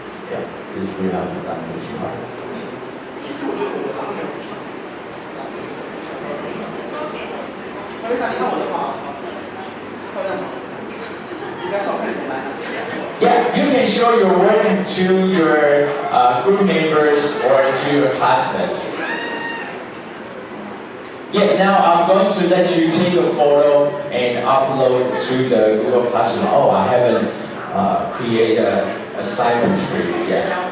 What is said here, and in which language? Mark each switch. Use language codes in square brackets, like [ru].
[en] Yeah, this we have done this part. [zh] 其实我觉得我好像没有为啥你看我的画漂亮吗？应该是我看你来。 [en] Yeah, you can show your work to your group members or to your classmates. Yeah, now I'm going to let you take a photo and upload to the Google Classroom. Oh, I haven't created an assignment for you yet.